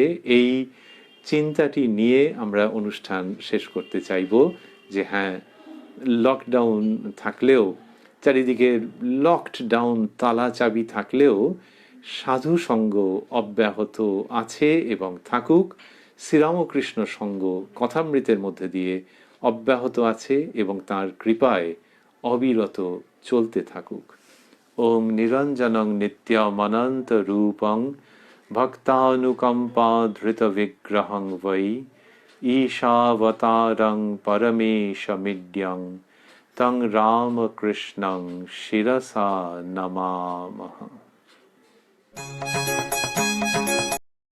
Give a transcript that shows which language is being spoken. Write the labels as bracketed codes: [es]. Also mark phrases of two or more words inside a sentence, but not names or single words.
[bn] এই চিন্তাটি নিয়ে আমরা অনুষ্ঠান শেষ করতে চাইব যে হ্যাঁ, লকডাউন থাকলেও, চারিদিকে [en] locked down [bn] তালা চাবি থাকলেও সাধু সঙ্গ অব্যাহত আছে এবং থাকুক। শ্রীরামকৃষ্ণ সঙ্গ কথামৃতের মধ্যে দিয়ে অব্যাহত আছে এবং তাঁর কৃপায় অবিরত চলতে থাকুক। [sa] ওং নিরঞ্জনং নিত্যমনন্ত রূপং ভক্তানুকম্পা ধৃত বিগ্রহং বৈ ঈশাবতারং পরমেশমিড্যং তং রামকৃষ্ণং শিরসা নমামহ।